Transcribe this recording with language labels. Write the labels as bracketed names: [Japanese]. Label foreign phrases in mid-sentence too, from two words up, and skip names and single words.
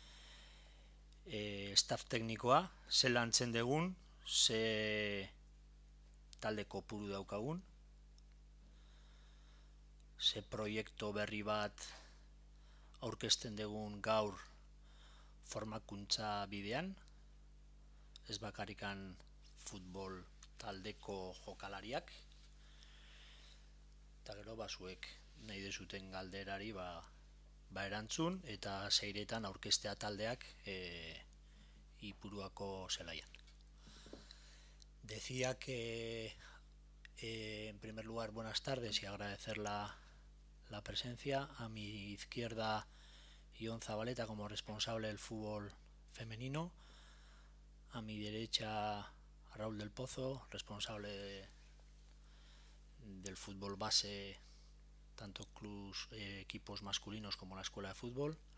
[Basque] staff teknikoa, ze lantzen dugun, ze talde kopuru daukagun, ze proiektu berri bat aurkezten dugun gaur formakuntza bidean, ez bakarikan futbol taldeko jokalariak, eta gero zuek nahi dezuten galderari erantzun eta zeiretan aurkeztea taldeak Ipuruako zelaian. [Spanish] Decía que en primer lugar buenas tardes y agradecer la presencia. A mi izquierda Jon Zabaleta como responsable del fútbol femenino, a mi derecha Raúl del Pozo, responsable del fútbol base, tanto clubs, equipos masculinos como la escuela de fútbol,